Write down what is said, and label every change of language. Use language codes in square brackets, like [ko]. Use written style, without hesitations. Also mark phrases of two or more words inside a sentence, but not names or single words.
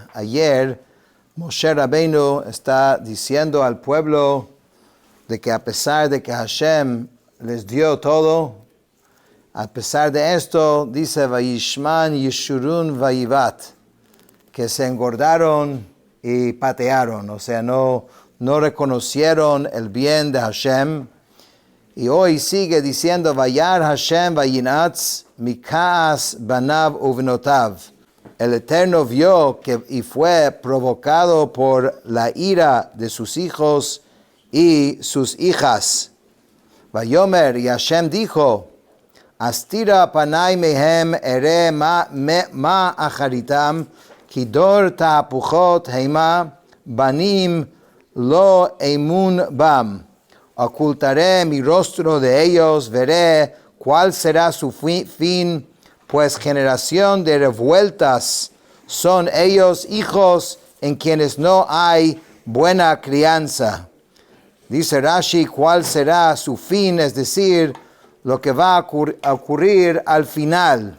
[es] Ayer, Moshe Rabbeinu está diciendo al pueblo de que a pesar de que Hashem les dio todo, a pesar de esto, dice, [he] וישמן ישורון ויבעט, [es] que se engordaron y patearon, o sea, no reconocieron el bien de Hashem. Y hoy sigue diciendo, [he] וירא השם וינאץ מכעס בניו ובנותיו. [es] El Eterno vio y fue provocado por la ira de sus hijos y sus hijas. Vayomer, y Hashem dijo, [he] אסתירה פני מהם אראה מה אחריתם כי דור תהפוכות המה בנים לא אמון בם. [es] Ocultaré mi rostro de ellos, veré cuál será su fin, pues generación de revueltas son ellos, hijos en quienes no hay buena crianza. Dice Rashi, cuál será su fin, es decir, lo que va a ocurrir al final.